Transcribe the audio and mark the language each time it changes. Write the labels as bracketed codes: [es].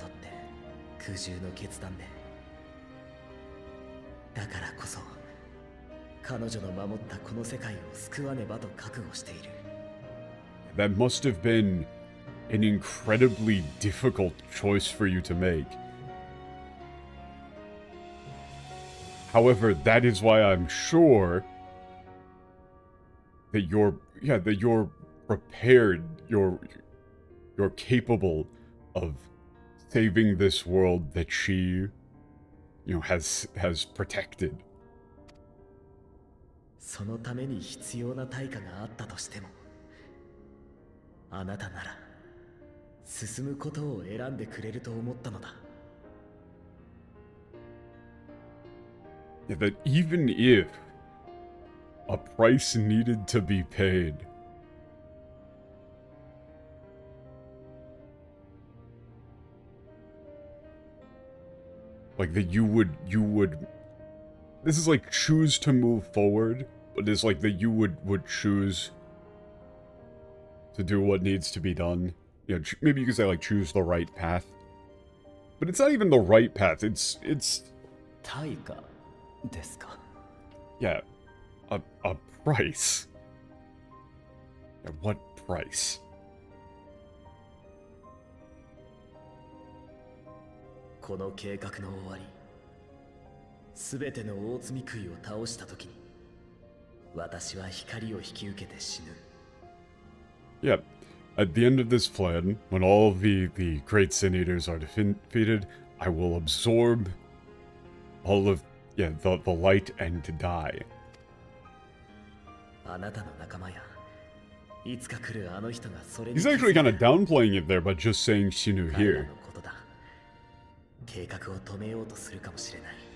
[ja] とって苦渋の決断でだからこそ彼女の守ったこの世界を救わねばと覚悟している [en] That must have been an incredibly difficult choice for you to make. However, that is why I'm sure that you're prepared, you're capable of saving this world that she, has protected. [ja] そのために必要な対価があったとしてもあなたなら進むことを選んでくれると思ったのだ [en] Yeah, that even if a price needed to be paid, like that you would, this is like choose to move forward, but it's like that you would choose to do what needs to be done. Maybe you could say like choose the right path, but it's not even the right path. It's [ja] 対価ですか [en] yeah, a price. Yeah, what price? [ja] この計画の終わりすべての大罪食いを倒したときに私は光を引き受けて死ぬ [en] Yeah, at the end of this plan, when all the great sin eaters are defeated, I will absorb all of the light and to die. [ja] あなたの仲間やいつか来るあの人がそれに [en] He's actually kind of downplaying it there by just saying Shinu [ja] 彼ら [en] here. [ja] のことだ計画を止めようとするかもしれない